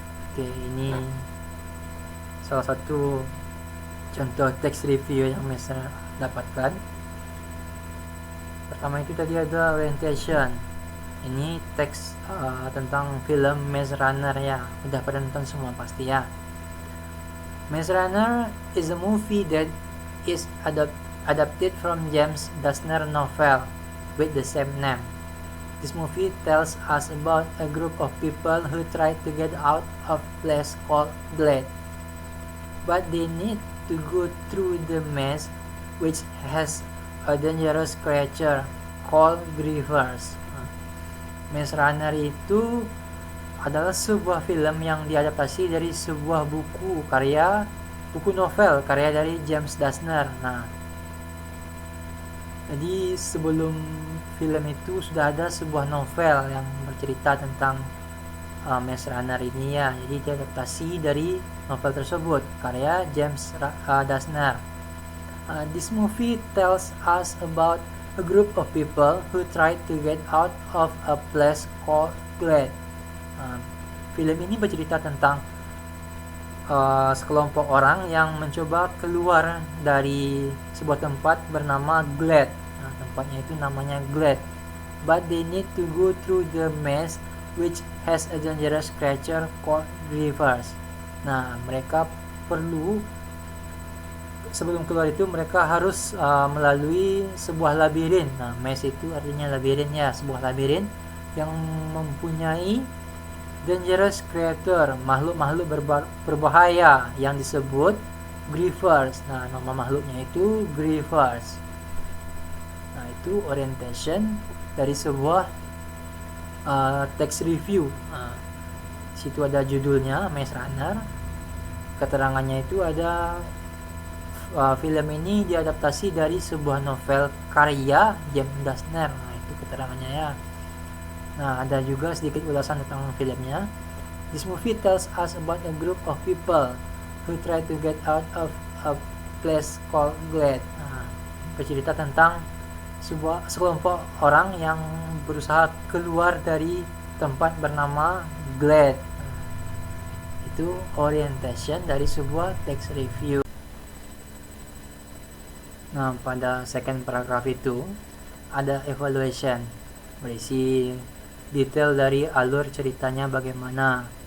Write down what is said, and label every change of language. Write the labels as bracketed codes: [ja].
[id] Oke, ini salah satu contoh teks review yang saya dapatkan. Pertama itu tadi ada orientation. Ini teks tentang film Maze Runner ya. Udah pada nonton semua pasti ya. [en] Maze Runner is a movie that is adapted from James Dashner novel with the same name. This movie tells us about a group of people who try to get out of a place called Glade, but they need to go through the maze, which has a dangerous creature called Grievers. [id] Maze Runner itu adalah sebuah film yang diadaptasi dari sebuah buku novel karya dari James Dashner. Jadi sebelum film itu sudah ada sebuah novel yang bercerita tentang Maze Runner ini ya. Jadi diadaptasi dari novel tersebut karya James Dashner. [en] This movie tells us about a group of people who try to get out of a place called Glade. [id] Film ini bercerita tentang sekelompok orang yang mencoba keluar dari sebuah tempat bernama Glade. Tempatnya itu namanya Glade. [en] But they need to go through the maze, which has a dangerous creature called Grievous. [id] Nah, mereka perlu sebelum keluar itu mereka harus melalui sebuah labirin. Nah, maze itu artinya labirin ya, sebuah labirin yang mempunyai [en] dangerous creature, [id] makhluk-makhluk berbahaya yang disebut Grievous. Nah, nama makhluknya itu Grievous. Nah, itu orientation dari sebuah text review. Situ ada judulnya Maze Runner. Keterangannya itu ada film ini diadaptasi dari sebuah novel karya James Dashner. Nah, itu keterangannya ya. Nah, ada juga sedikit ulasan tentang filmnya. [en] This movie tells us about a group of people who try to get out of a place called Glade. [id] Nah, bercerita tentang sekelompok orang yang berusaha keluar dari tempat bernama Glade. Itu orientation dari sebuah text review. Nah, pada second paragraph itu ada evaluation, berisi detail dari alur ceritanya bagaimana.